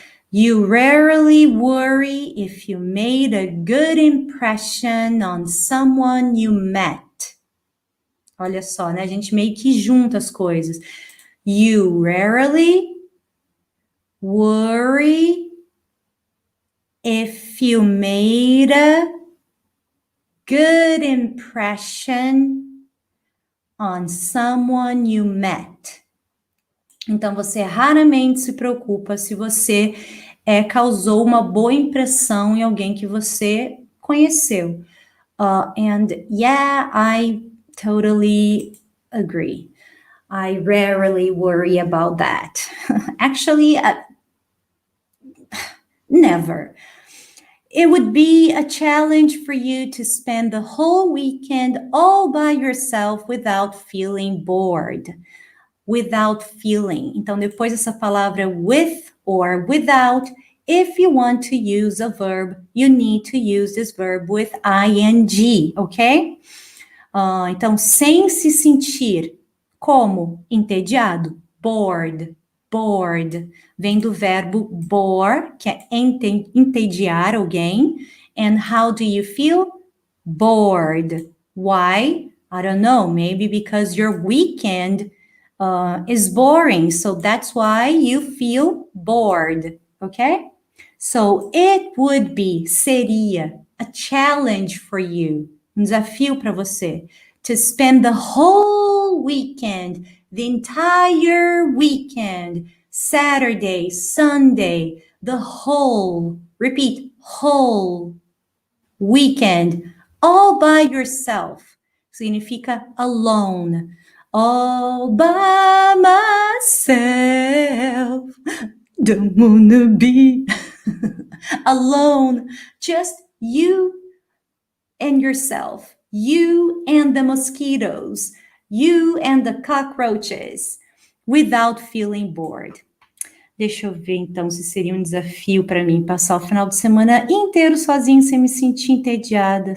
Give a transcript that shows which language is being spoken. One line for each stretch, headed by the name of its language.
English: You rarely worry if you made a good impression on someone you met.
Portuguese: Olha só, né? A gente meio que junta as coisas.
English: You rarely worry if you made a good impression on someone you met.
Portuguese: Então, você raramente se preocupa se você causou uma boa impressão em alguém que você conheceu.
English: And yeah, I totally agree. I rarely worry about that. Actually, never. It would be a challenge for you to spend the whole weekend all by yourself without feeling bored. Without feeling.
Portuguese: Então, depois dessa palavra
English: with or without, if you want to use a verb, you need to use this verb with ing, ok?
Portuguese: Então, sem se sentir como entediado, bored. Vem do verbo bore, que é entediar alguém.
English: And how do you feel? Bored. Why? I don't know. Maybe because your weekend is boring. So that's why you feel bored. Okay? So it would be,
Portuguese: seria,
English: a challenge for you,
Portuguese: desafio para você,
English: to spend the whole weekend, the entire weekend, Saturday, Sunday, the whole, repeat, whole weekend, all by yourself.
Portuguese: Significa
English: alone. All by myself, don't wanna be alone, just you and yourself, you and the mosquitoes, you and the cockroaches, without feeling bored.
Portuguese: Deixa eu ver então se seria um desafio para mim passar o final de semana inteiro sozinho sem me sentir entediada.